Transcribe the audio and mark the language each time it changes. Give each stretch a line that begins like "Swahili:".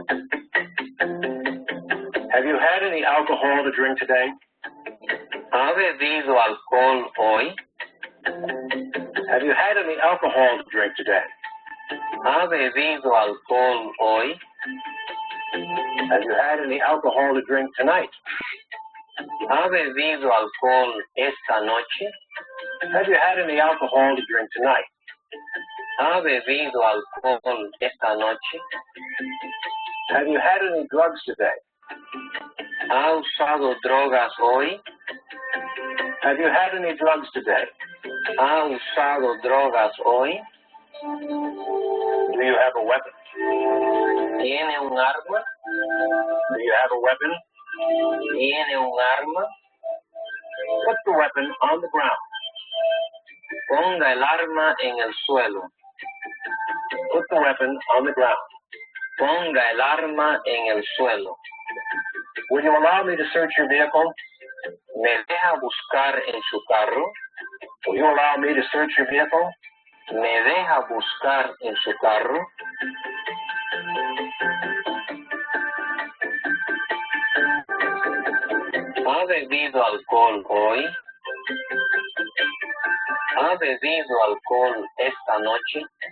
English: Have you had any alcohol to drink today?
Spanish: ¿Ha bebido alcohol hoy?
English: Have you had any alcohol to drink today?
Spanish: ¿Ha bebido alcohol hoy?
English: Have you had any alcohol to drink tonight?
Spanish: ¿Ha bebido alcohol esta noche?
English: Have you had any alcohol to drink tonight?
Spanish: ¿Ha bebido alcohol esta noche?
English: Have you had any drugs today?
Spanish: ¿Ha usado drogas hoy?
English: Have you had any drugs today?
Spanish: ¿Ha usado drogas hoy?
English: Do you have a weapon?
Spanish: ¿Tiene un arma?
English: Do you have a weapon?
Spanish: ¿Tiene un arma?
English: Put the weapon on the ground.
Spanish: Ponga el arma en el suelo.
English: Put the weapon on the ground.
Spanish: Ponga el arma en el suelo.
English: Will you allow me to search your vehicle?
Spanish: ¿Me deja buscar en su carro?
English: Will you allow me to search your vehicle?
Spanish: ¿Me deja buscar en su carro? ¿Ha bebido alcohol hoy? ¿Ha bebido alcohol esta noche?